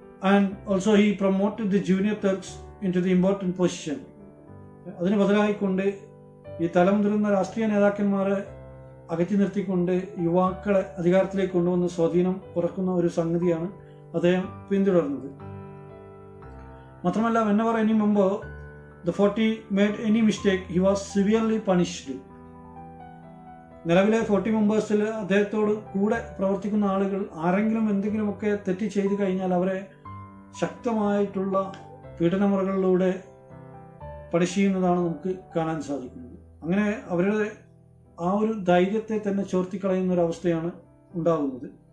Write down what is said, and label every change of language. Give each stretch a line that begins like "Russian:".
English: And also he promoted the junior Turks into the important position.
Malayalam: അതിന് ബദലായിക്കൊണ്ട് ഈ തലമുതിർന്ന രാഷ്ട്രീയ നേതാക്കന്മാരെ അകറ്റി നിർത്തിക്കൊണ്ട് യുവാക്കളെ അധികാരത്തിലേക്ക് കൊണ്ടുവന്ന് സ്വാധീനം കുറക്കുന്ന ഒരു സംഗതിയാണ് അദ്ദേഹം പിന്തുടർന്നത്. മാത്രമല്ല,
English: whenever any member the 40 made any mistake, he was severely punished.
Malayalam: നിലവിലെ 40 മെമ്പേഴ്സിൽ അദ്ദേഹത്തോട് കൂടെ പ്രവർത്തിക്കുന്ന ആളുകൾ ആരെങ്കിലും എന്തെങ്കിലുമൊക്കെ തെറ്റ് ചെയ്തു കഴിഞ്ഞാൽ അവരെ ശക്തമായിട്ടുള്ള പീഡനമുറകളിലൂടെ പണിഷ് ചെയ്യുന്നതാണ് നമുക്ക് കാണാൻ സാധിക്കുന്നത്. അങ്ങനെ അവരുടെ ആ ഒരു ധൈര്യത്തെ തന്നെ ചോർത്തിക്കളയുന്ന ഒരു അവസ്ഥയാണ് ഉണ്ടാകുന്നത്.